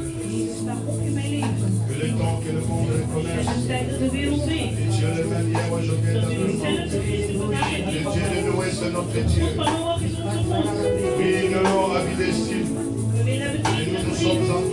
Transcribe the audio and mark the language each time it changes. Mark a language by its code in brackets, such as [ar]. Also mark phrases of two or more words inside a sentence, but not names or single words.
[nl] Jezus, sta op in mijn leven. [fr] Que le temps que le monde [nl] Het [fr] connaisse. [nl] is tijd dat de wereld weet [fr] Et Dieu le même hier, aujourd'hui et [nl] dat u [fr] demain. [nl] hetzelfde gisteren, vandaag en [fr] Le [nl] eeuwig. [fr] Dieu de Noé, c'est notre [nl] God [fr] Dieu. [nl] van Noach is onze God. [fr] Oui, nous avons habité ici. [nl] We willen hebben [fr] Et nous [nl] tegen [fr] nous sommes